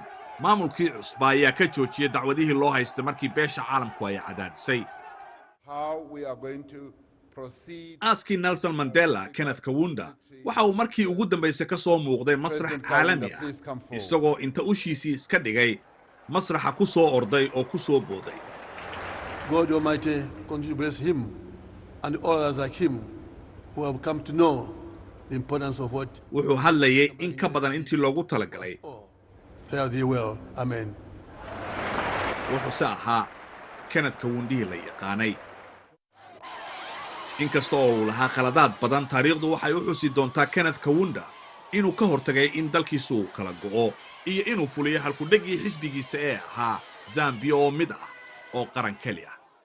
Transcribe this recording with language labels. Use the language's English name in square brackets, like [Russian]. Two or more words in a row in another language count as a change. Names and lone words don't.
[Somali] maamulkii cusba ayaa ka joojiyay dacwadihii loo haystay markii beesha caalamku ay cadaadisay. aaskii Nelson Mandela, Kenneth Kaunda waxa uu markii ugu dambaysay ka soo muuqday masrax caalami ah isagoo inta ushiisii iska dhigay masraxa ku soo orday oo ku soo booday. [English] God Almighty continue to bless him and all others like him who have come to know the importance of what [Somali] wuxuu hadlayay in ka badan intii loogu talagalay. [English] Fare thee well. Amen. [Somali] wuxuu se ahaa Kenneth Kaundihii la yaqaanay. inkasta oo uu lahaa khaladaad badan, taariikhdu waxay u xusi doontaa Kenneth Kaunda inuu ka hortagay in dalkiisu kala go'o iyo inuu fuliyo halku dhegii xisbigiisa ee ahaa Zambia oo mid ah oo qaran kaliya.